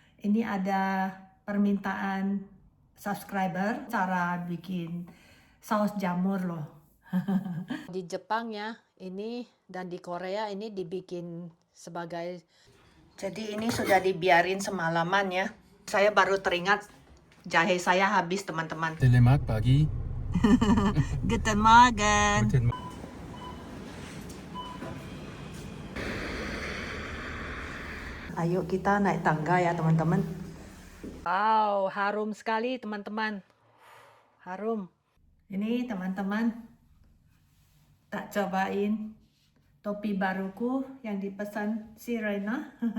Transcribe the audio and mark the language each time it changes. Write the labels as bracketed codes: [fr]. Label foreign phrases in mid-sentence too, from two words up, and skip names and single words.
[id] Ini ada permintaan subscriber cara bikin saus jamur loh. Di Jepang ya, ini dan di Korea ini dibikin sebagai. Jadi ini sudah dibiarin semalaman ya. Saya baru teringat jahe saya habis, teman-teman. Selamat pagi. [de] Guten Morgen. Guten [id] Ayo kita naik tangga ya, teman-teman. Wow, harum sekali, teman-teman. Harum. Ini teman-teman, tak cobain topi baruku yang dipesan si Rena.